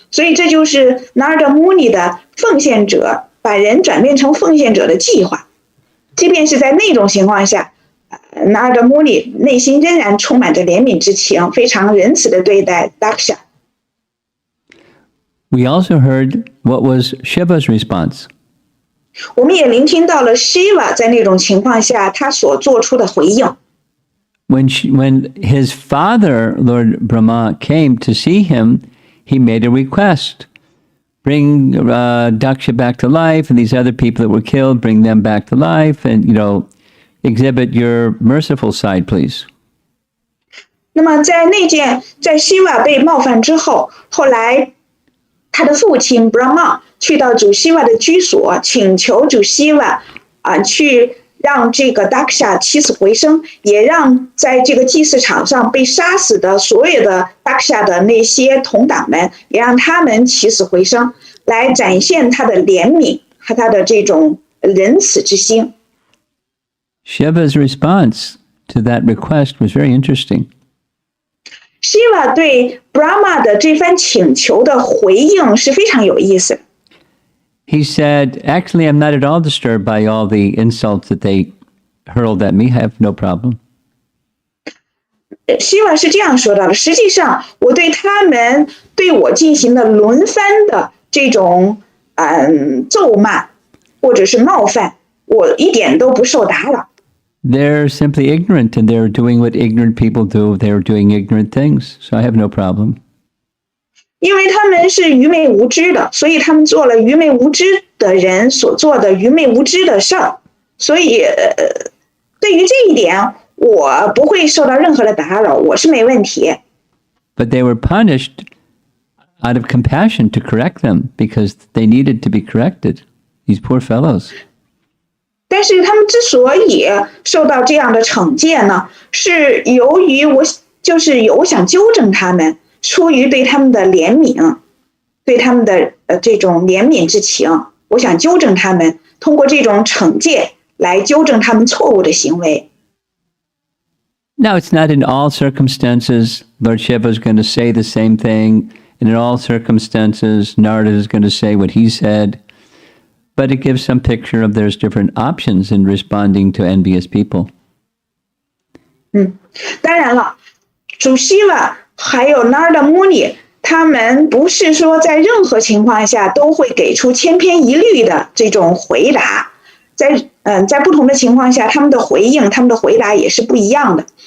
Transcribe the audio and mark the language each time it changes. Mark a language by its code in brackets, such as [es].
[zh] 所以这就是 Narada Muni 的奉献者把人转变成奉献者的计划。即便是在那种情况下，Narada Muni 内心仍然充满着怜悯之情，非常仁慈的对待 Daksha。 [en] We also heard what was Shiva's response. [zh] 我们也聆听到了 Shiva 在那种情况下他所做出的回应。 [en] When his father, Lord Brahma, came to see him, he made a request. Bring Daksha back to life, and these other people that were killed, bring them back to life, and, exhibit your merciful side, please. [zh] 那么在Shiva 被冒犯之后，后来他的父亲 Brahma 去到主 Shiva 的居所，请求主 Shiva 去让这个 Daksha 起死回生，也让在这个祭祀场上被杀死的所有的 Daksha 的那些同党们，也让他们起死回生，来展现他的怜悯和他的这种仁慈之心。 [en] Shiva's response to that request was very interesting. [zh] Shiva 对 Brahma 的这番请求的回应是非常有意思的。 [en] He said, actually, I'm not at all disturbed by all the insults that they hurled at me. I have no problem. [zh] Shiva 是这样说到的，实际上我对他们对我进行的轮番的这种咒骂或者是冒犯，我一点都不受打扰。 [en] They're simply ignorant, and they're doing what ignorant people do. They're doing ignorant things, so I have no problem. [zh] 因为他们是愚昧无知的，所以他们做了愚昧无知的人所做的愚昧无知的事儿，所以对于这一点，我不会受到任何的打扰，我是没问题。 [en] But they were punished out of compassion to correct them because they needed to be corrected. These poor fellows. [zh] 但是他们之所以受到这样的惩戒呢，是由于我想纠正他们，出于对他们的怜悯，对他们的这种怜悯之情，我想纠正他们，通过这种惩戒来纠正他们错误的行为。 [en] Now, it's not in all circumstances Lord Shiva is going to say the same thing, and in all circumstances Narada is going to say what he said. But it gives some picture of there's different options in responding to envious people. [zh] 当然了，主 Shiva 还有 Narada Muni， 他们不是说在任何情况下都会给出千篇一律的这种回答，在不同的情况下，他们的回答也是不一样的。